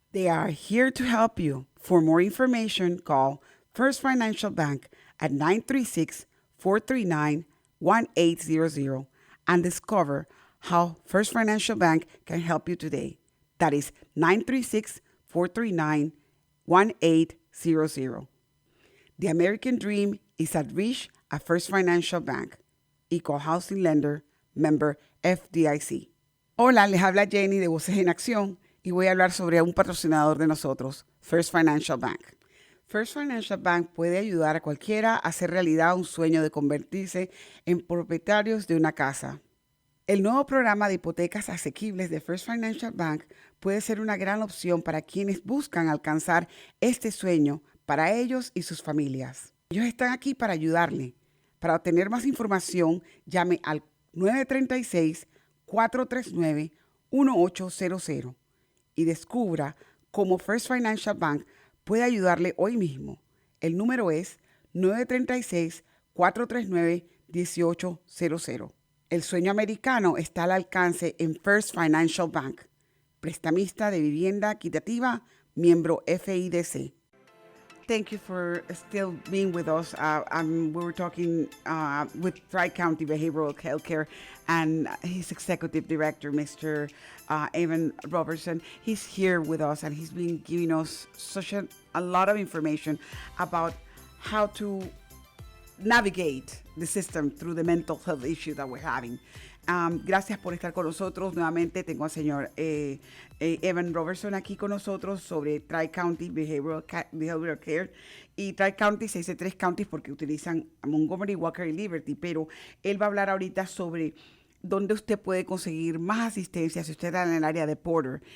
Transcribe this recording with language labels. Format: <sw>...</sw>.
<en>They are here to help you. For more information, call First Financial Bank at 936-439-1800 and discover how First Financial Bank can help you today. That is 936-439-1800. The American dream is at reach at First Financial Bank. Equal Housing Lender, member FDIC.</en> <es>Hola, les habla Jenny de Voces en Acción y voy a hablar sobre un patrocinador de nosotros, First Financial Bank. First Financial Bank puede ayudar a cualquiera a hacer realidad un sueño de convertirse en propietarios de una casa. El nuevo programa de hipotecas asequibles de First Financial Bank puede ser una gran opción para quienes buscan alcanzar este sueño para ellos y sus familias. Ellos están aquí para ayudarle. Para obtener más información, llame al 936-439-1800 y descubra cómo First Financial Bank puede ayudarle hoy mismo. El número es 936-439-1800. El sueño americano está al alcance en First Financial Bank, prestamista de vivienda equitativa, miembro FIDC.</es> <en>Thank you for still being with us. We were talking with Tri-County Behavioral Healthcare and his executive director, Mr. Evan Roberson. He's here with us, and he's been giving us a lot of information about how to navigate the system through the mental health issue that we're having.</en> <es>Gracias por estar con nosotros. Nuevamente tengo al señor Evan Roberson aquí con nosotros sobre Tri-County Behavioral Care. Y Tri-County se dice tres counties porque utilizan Montgomery, Walker y Liberty, pero él va a hablar ahorita sobre dónde usted puede conseguir más asistencia si usted está en el área de Porter.</es>